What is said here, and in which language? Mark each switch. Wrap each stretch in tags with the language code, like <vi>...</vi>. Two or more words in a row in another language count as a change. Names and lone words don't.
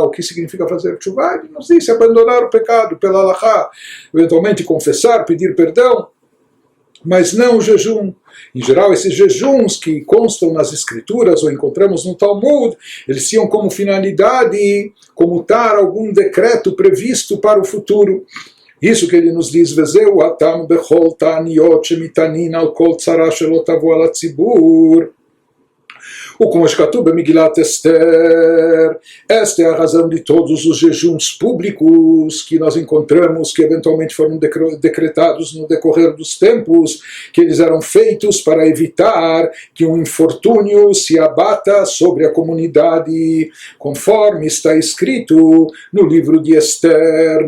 <pt>O que significa fazer tshuva? Ele nos diz abandonar o pecado pela halachá, eventualmente confessar, pedir perdão, mas não o jejum. Em geral, esses jejuns que constam nas escrituras ou encontramos no Talmud, eles tinham como finalidade comutar algum decreto previsto para o futuro. Isso que ele nos diz:</pt> <he>וזהו טעם בכל תעניות שמתענין על כל צרה שלא תבוא על הציבור. וכמו שכתוב במגילת אסתר.</he> <pt>Esta é a razão de todos os jejuns públicos que nós encontramos, que eventualmente foram decretados no decorrer dos tempos, que eles eram feitos para evitar que um infortúnio se abata sobre a comunidade, conforme está escrito no livro de Esther.</pt>